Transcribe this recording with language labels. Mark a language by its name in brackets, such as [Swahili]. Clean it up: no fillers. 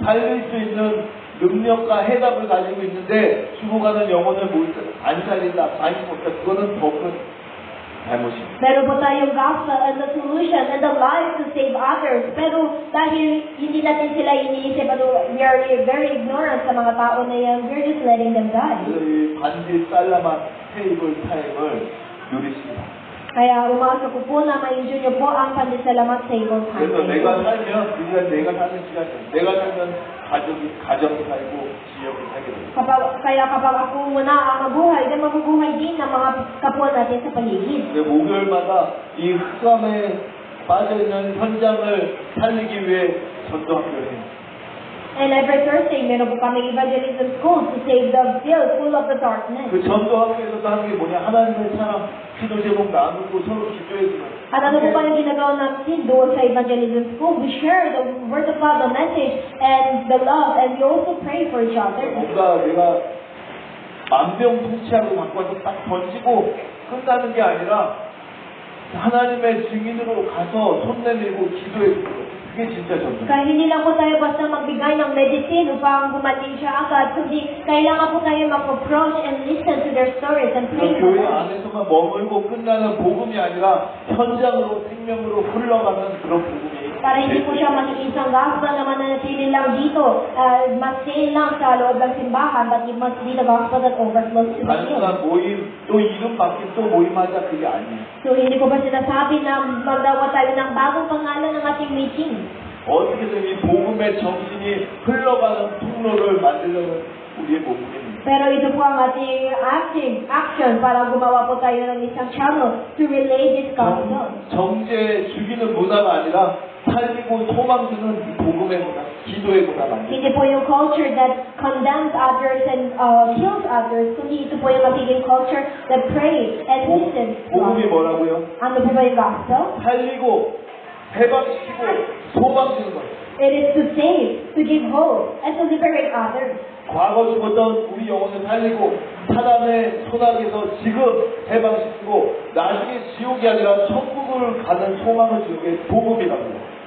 [Korean] 살릴 수 있는 능력과 해답을 가지고 있는데 죽어가는 영혼을 안 살린다, 관심 없다. 그거는 더 큰 잘못입니다. [Filipino] Meron po tayong [English] gospel and the solution and the life to save others. [Filipino] Pero dahil hindi natin sila iniisip, [English] we are very ignorant [Filipino] sa mga tao na yan, [English] we're just letting them die. [Korean] 그래서 이 반지 살라맛 테이블 타임을 누리십니다. [Filipino] Kaya umasa ko po na ma-enjoy niyo po ang pandesalamat table time. [Korean] 그래서 내가 살면 그게 내가 사는 시간이야. 내가 살면 가정 살고 지역을 살게 됩니다. [Filipino] Kaya kapag ako muna ang mabuhay, then mabubuhay din ng mga kapwa natin sa paligid. [Korean] 근데 목요일마다 이 흑암에 빠져있는 현장을 살리기 위해 전도학교를 해요. [English] And every Thursday, [Filipino] meron po kami [English] evangelism school to save the field full of the darkness. [Korean] 그 전도학교에서도 하는 게 뭐냐? 하나님의 사랑, 기도 제목 나누고 서로 기도해주는. [Filipino] At ano po pa yung ginagawa natin doon sa evangelism school? [English] We share the word of God, the message, and the love, and we also pray for each other. [Korean] 뭔가 내가 만병통치약을 갖고 와서 딱 던지고 끝나는 게 아니라 하나님의 증인으로 가서 손 내밀고 기도해주는 거예요. 그게 진짜 전도. [Filipino] Kaya hindi lang po tayo basta magbigay ng medicine upang gumaling siya agad, kundi kailangan po tayo mag-approach [English] and listen to their stories and pray for [Korean] 교회 [English] them. [Korean] 안에서만 머물고 끝나는 복음이 아니라 현장으로 생명으로 흘러가는 그런 복음이. [Filipino] Para hindi po siya maging isang gospel na mananatili lang dito, mas stay lang sa loob ng simbahan, [English] but it must be the gospel that overflows to the field. [Korean] 단순한 모임, 또 이름 바뀐 또 모임하자 그게 아니에요. [Filipino] So hindi ko ba sinasabi na magdawa tayo ng bagong pangalan ng ating meeting? [Korean] 어떻게든 이 복음의 정신이 흘러가는 통로를 만들려는 우리의 목표입니다. [Filipino] Pero ito po ang ating action para gumawa po tayo ng isang channel [English] to relay this gospel. [Korean] 정죄 죽이는 문화가 아니라 살리고 소망 주는 이 복음의 문화, 기도의 문화 만들. [Filipino] Hindi po yung [English] culture that condemns others and kills others, [Filipino] kundi ito po yung magiging [English] culture that prays and listens to [Korean] 복음이 [English] others. [Korean] 뭐라고요? [Filipino] Ano po ba yung gospel? [Korean] 살리고 해방시키고 소망 주는 것. [English] It is to save, to give hope, and to liberate others. [Korean] 과거 죽었던 우리 영혼을 살리고 사단의 소나기에서 지금 해방시키고 나중에 지옥이 아니라 천국을 가는 소망을 주는 게 복음이랍니다.